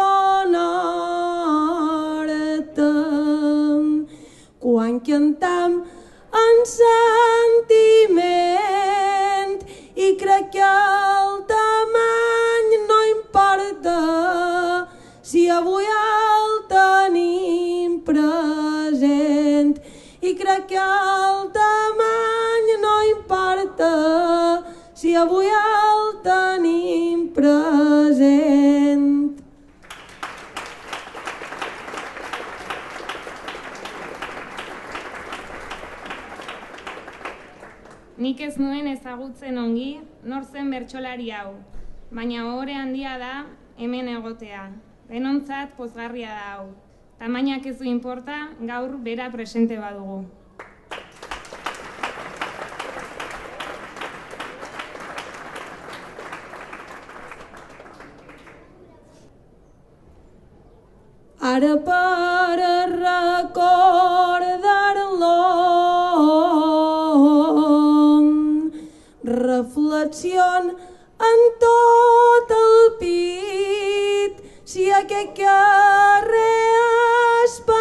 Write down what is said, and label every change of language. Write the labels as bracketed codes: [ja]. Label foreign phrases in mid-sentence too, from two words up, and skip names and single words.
[ca] connectem quan cantam en sentiment, i crec que el tamany no importa si avui el tenim present, i crec que el tamany no importa si avui el tenim present. [eu] Nik ez nuen ezagutzen ongi nor zen bertsolari hau, baina ohore handia da hemen egotea. Denontzat pozgarria da hau. Tamainak ez du inporta, gaur bera presente badugu. [ca] Ara per recordar-lo reflexion en tot el pit, si aquest carrer és